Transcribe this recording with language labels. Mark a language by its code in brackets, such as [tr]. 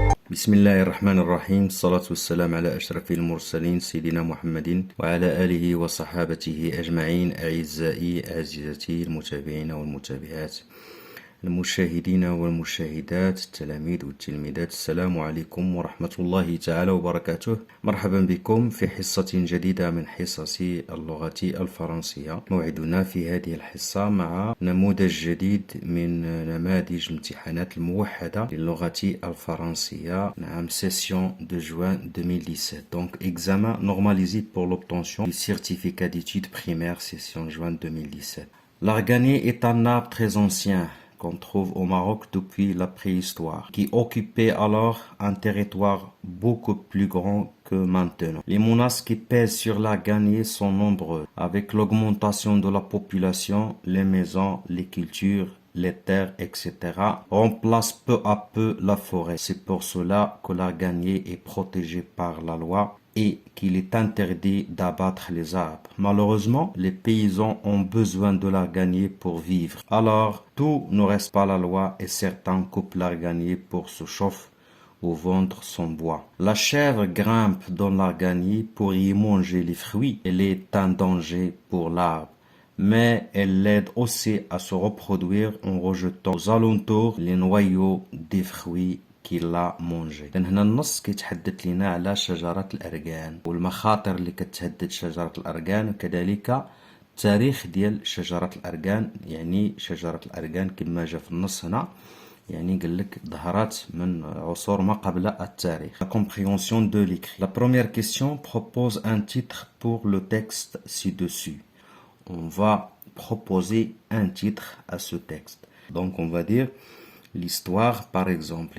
[ar] بسم الله الرحمن الرحيم الصلاة والسلام على أشرف المرسلين سيدنا محمد وعلى آله وصحابته أجمعين أعزائي عزيزتي المتابعين والمتابعات المشاهدين والمشاهدات التلاميذ والتلميذات السلام عليكم ورحمة الله تعالى وبركاته. مرحبا بكم في حصة جديدة من حصص اللغة الفرنسية. موعدنا في هذه الحصة مع نموذج جديد من نماذج امتحانات الموحدة للغة الفرنسية. [fr] نعم session de juin 2017. Donc examen normalisé pour l'obtention du certificat d'études primaires session juin 2017. L'Arganie est un arbre très ancien qu'on trouve au Maroc depuis la préhistoire, qui occupait alors un territoire beaucoup plus grand que maintenant. Les menaces qui pèsent sur l'Arganie sont nombreuses. Avec l'augmentation de la population, les maisons, les cultures, les terres, etc. remplacent peu à peu la forêt. C'est pour cela que l'Arganie est protégé par la loi et qu'il est interdit d'abattre les arbres. Malheureusement, les paysans ont besoin de l'arganier pour vivre. Alors, tout ne reste pas la loi et certains coupent l'arganier pour se chauffer ou vendre son bois. La chèvre grimpe dans l'arganier pour y manger les fruits. Elle est un danger pour l'arbre, mais elle l'aide aussi à se reproduire en rejetant aux alentours les noyaux des fruits qu'il a mangé. [ar] لأن هنا النص كيتحدث لنا على شجرة الأرغان والمخاطر اللي كتهدد شجرة الأرغان وكذلك التاريخ ديال شجرة الأرغان. يعني شجرة الأرغان كما جا في النص هنا يعني قال لك ظهرت من عصور ما قبل التاريخ. [fr] La compréhension de l'écrit. La première question propose un titre pour le texte ci-dessus. On va proposer un titre à ce texte. Donc on va dire l'histoire par exemple.